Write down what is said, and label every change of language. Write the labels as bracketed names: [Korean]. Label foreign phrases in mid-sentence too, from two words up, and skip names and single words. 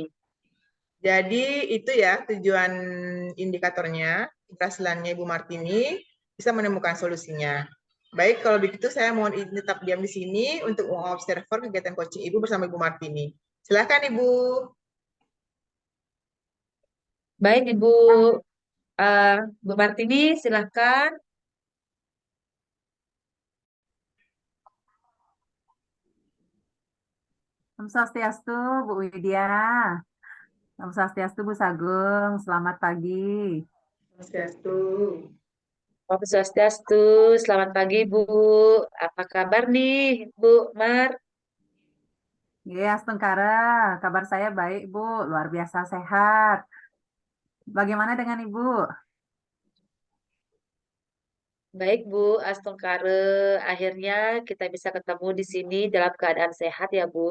[Indonesian] Jadi itu ya tujuan indikatornya, keberhasilannya Ibu Martini bisa menemukan solusinya. Baik, kalau begitu saya mohon izin tetap diam di sini untuk mengobservasi kegiatan coaching Ibu bersama Ibu Martini. Silakan Ibu. Baik Ibu Bu Martini, silahkan. [Sanskrit] Om Swastiastu, Bu Widya. Om Swastiastu, Bu Sagung. [Indonesian] Selamat pagi. [Sanskrit] Swastiastu. Om Swastiastu, [Indonesian] selamat pagi Bu. Apa kabar nih Bu Mar? Ya, Astengkara. Kabar saya baik, Bu. Luar biasa sehat. Bagaimana dengan Ibu? Baik Bu Astongkare, akhirnya kita bisa ketemu di sini dalam keadaan sehat ya Bu.